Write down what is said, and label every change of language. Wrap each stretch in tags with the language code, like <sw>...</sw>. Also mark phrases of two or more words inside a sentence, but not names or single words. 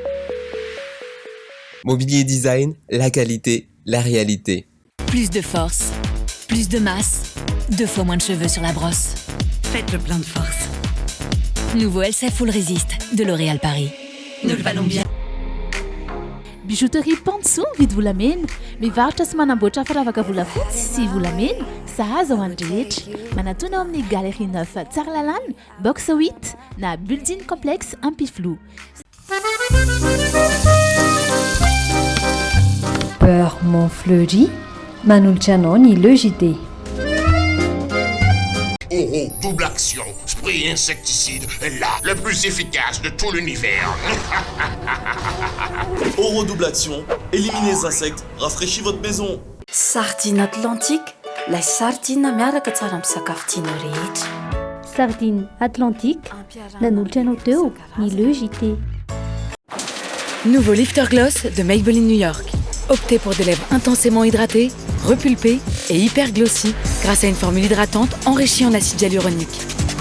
<fr>Mobilier Design, la qualité, la réalité. Plus de force, plus de masse, 2 fois moins de cheveux sur la brosse. Faites le plein de force. Nouveau LCF Full Resist de L'Oréal Paris. Nous le valons bien.</fr> <mg>Bijouterie Pansou vidy volamena, mivarotra sy manamboatra firavaka volafotsy sy volamena, sahaza ho an'ny rehetra. Manatona ao amin'ny Galerie 9 Tsaralalàna, box 8 na Building Complexe Ampiflou. Beurre Montfleury, manolotra anao ny Le JT.</mg> <fr>Oro double action, spray insecticide, là, le plus efficace de tout l'univers. Oro double action, éliminez les insectes, rafraîchis votre maison.</fr> <mg>Sardine Atlantique, la sardine miaraka tsara amin'ny sakafo tianao rehetra. Sardine Atlantique, nanolotra anao teo ny Le JT.</mg> <fr>Nouveau Lifter Gloss de Maybelline New York. Optez pour des lèvres intensément hydratées, repulpées et hyper glossy grâce à une formule hydratante enrichie en acide hyaluronique.</fr>